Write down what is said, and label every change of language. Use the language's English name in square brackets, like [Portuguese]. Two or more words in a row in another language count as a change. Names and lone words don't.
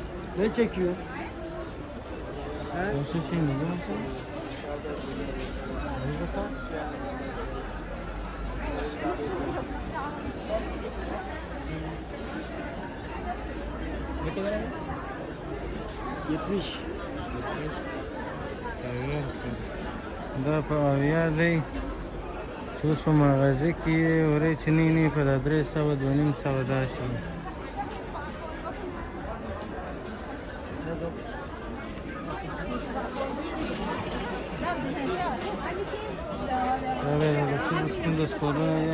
[Turkish] Ne çekiyor? O şey ne biliyor musun? Ne kadar? 70. [Pashto] دا په اویا دی چې اوس په مغازه کې ورې چې نه په 300 250 داسې دا به د څنګه سپورونه دي